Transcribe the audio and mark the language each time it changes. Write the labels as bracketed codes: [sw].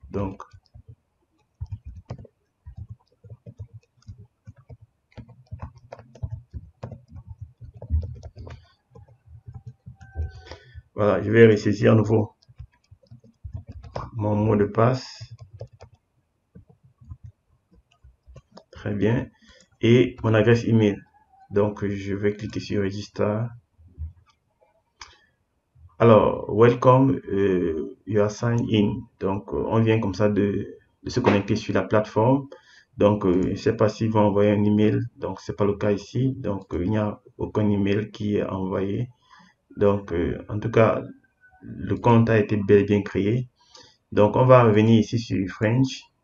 [fr] Donc, voilà, je vais ressaisir à nouveau mon mot de passe. Très bien. Et mon adresse email. Donc, je vais cliquer sur Register. [en] Alors, welcome, you are signed in. [fr] Donc, on vient comme ça de se connecter sur la plateforme. Donc, je ne sais pas s'ils vont envoyer un email. Donc, c'est pas le cas ici. Donc, il n'y a aucun email qui est envoyé. Donc, en tout cas, le compte a été bel et bien créé. Donc, on va revenir ici sur French.